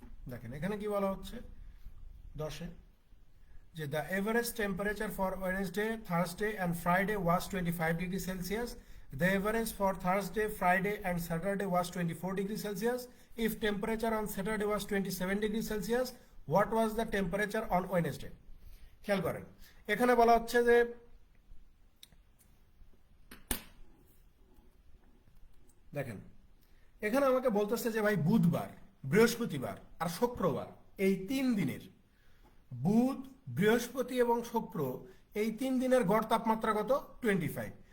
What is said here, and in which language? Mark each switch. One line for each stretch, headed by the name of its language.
Bangla: দেখেন এখানে কি বলা হচ্ছে
English: 10-এ, যে the average temperature for Wednesday, Thursday and Friday was 25 degree Celsius, The average for Thursday, Friday and Saturday was 24 degrees Celsius. If temperature on Saturday was 27 degrees Celsius, what was the temperature on Wednesday?
Bangla: খেয়াল করেন এখানে বলা হচ্ছে যে দেখেন এখানে আমাকে বলতেছে যে ভাই বুধবার, বৃহস্পতিবার আর শুক্রবার এই 3 দিনের বুধ, বৃহস্পতি এবং শুক্র এই 3 দিনের গড় তাপমাত্রা কত 25।